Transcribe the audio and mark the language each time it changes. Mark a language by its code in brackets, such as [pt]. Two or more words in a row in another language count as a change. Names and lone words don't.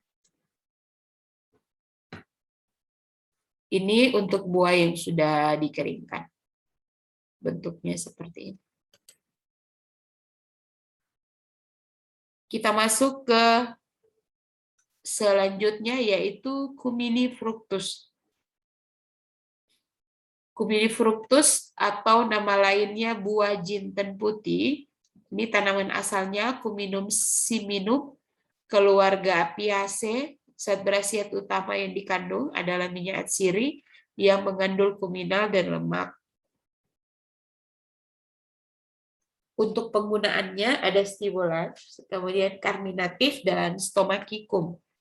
[id] Ini untuk buah yang sudah dikeringkan. Bentuknya seperti ini. Kita masuk ke selanjutnya yaitu Cumini fructus. Cumini fructus atau nama lainnya buah jinten putih. Ini tanaman asalnya Cuminum siminum, keluarga Apiaceae. Zat berkhasiat utama yang dikandung adalah minyak atsiri yang mengandung kuminal dan lemak. Untuk penggunaannya ada stimulan, kemudian carminatif dan stomachicum.